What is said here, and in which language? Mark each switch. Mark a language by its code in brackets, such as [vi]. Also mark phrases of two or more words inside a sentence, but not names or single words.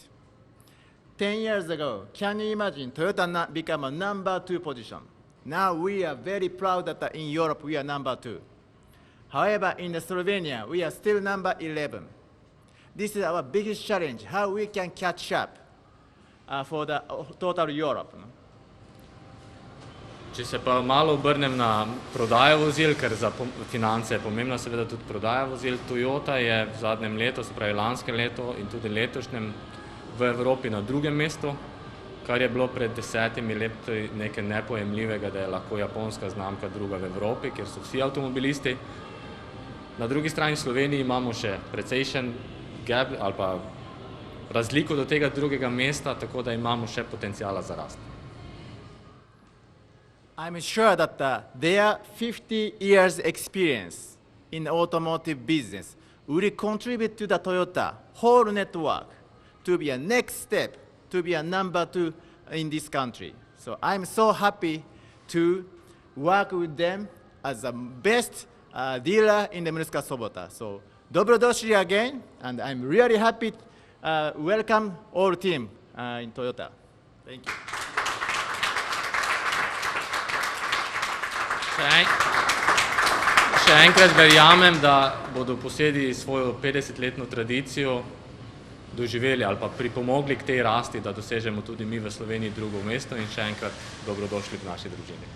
[en] 10 years ago, can you imagine Toyota become a number 2 position? Now we are very proud that in Europe we are number 2. However, in Slovenia, we are still number 11. This is our biggest challenge, how we can catch up for the total Europe. [sl] Če se pa malo obrnem na prodajo vozil, ker za finance je pomembna seveda tudi prodaja vozil, Toyota je v zadnjem letu, se pravi lanskem letu in tudi letošnjem v Evropi na drugem mestu, kar je bilo pred 10 leti nekaj nepojemljivega, da je lahko japonska znamka druga v Evropi, kjer so vsi avtomobilisti. Na drugi strani v Sloveniji imamo še precejšen gap ali pa razliko do tega drugega mesta, tako da imamo še potencijala za rast. [en] I'm sure that their 50 years experience in the automotive business will contribute to the Toyota whole network to be a next step, to be a number 2 in this country. So I'm so happy to work with them as the best dealer in the Murska Sobota. So dobrodošli again, and I'm really happy to welcome all team in Toyota. Thank you. [sl] Še enkrat verjamem, da bodo posedi svojo 50-letno tradicijo doživeli ali pa pripomogli k tej rasti, da dosežemo tudi mi v Sloveniji drugo mesto in še enkrat dobrodošli v naši družini.